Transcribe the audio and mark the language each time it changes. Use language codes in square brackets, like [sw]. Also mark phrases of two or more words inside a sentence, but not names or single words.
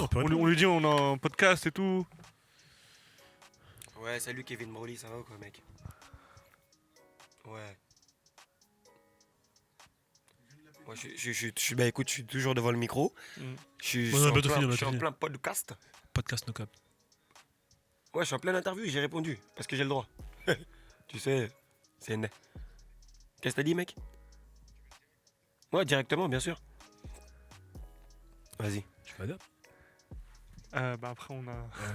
[fr] on peut On lui dit on a un podcast et tout. Ouais, salut Kevin Broly, ça va ou quoi mec? Ouais. Moi, bah écoute, je suis toujours devant le micro. Mm. Je suis Bon, on a bientôt fini, on a je suis en fini. plein podcast. Podcast no cap. Ouais, je suis en pleine interview et j'ai répondu parce que j'ai le droit. Tu sais, c'est né. Qu'est-ce que t'as dit, mec? Ouais, directement, bien sûr. Vas-y. Tu m'adaptes. Bah après on a.